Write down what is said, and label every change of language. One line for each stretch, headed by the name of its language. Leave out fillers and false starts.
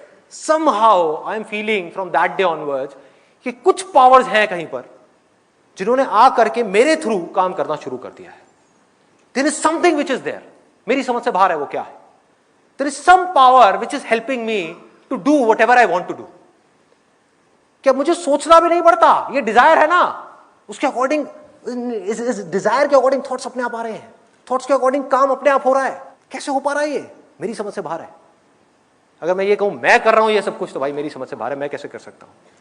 English: somehow I am feeling from that day onwards
Hindi: कि कुछ powers हैं कहीं पर जिन्होंने आ करके मेरे थ्रू काम करना शुरू कर दिया है।
English: There is something which is there,
Hindi: मेरी समझ से बाहर है वो क्या है।
English: There is some power which is helping me to do whatever I want to do।
Hindi: क्या मुझे सोचना भी नहीं पड़ता, ये डिजायर है ना, उसके अकॉर्डिंग, इस डिजायर के अकॉर्डिंग थॉट्स अपने आप आ रहे हैं, थॉट्स के अकॉर्डिंग काम अपने आप हो रहा है। कैसे हो पा रहा है ये? मेरी समझ से बाहर है। अगर मैं ये कहूं मैं कर रहा हूं ये सब कुछ, तो भाई मेरी समझ से बाहर है, मैं कैसे कर सकता हूं?